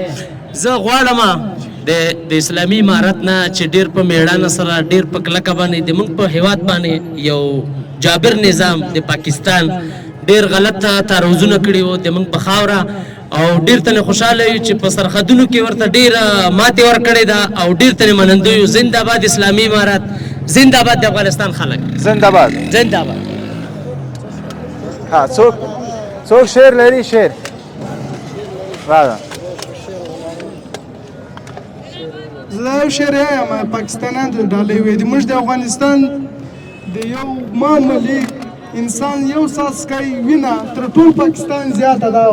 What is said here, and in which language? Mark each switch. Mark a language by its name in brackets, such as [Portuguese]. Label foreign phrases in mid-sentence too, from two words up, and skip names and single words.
[Pashto] زه غواړم د اسلامي امارت نه چې ډېر په میړانه سره ډېر په کلکه باندې د موږ په هیواد باندې یو جابر نظام د پاکستان ډېر غلط تعرضونه کړي وو د موږ په خاوره او ډېر تنې خوشحاله یو چې په سرحدونو کې ورته ډېره ماتې ورکړې ده او ډېر تنې منندوی یو. زنده باد اسلامي امارت، زنده باد د افغانستان خلک، زنده باد، زنده باد. ها څوک شعر لري؟ شعر راځه. زه یو شعر یم. پاکستانیان د ډالۍ وې دي. موږ د افغانستان د یو معمولي انسان یو څاڅکی وینه تر ټول پاکستان زیاته ده.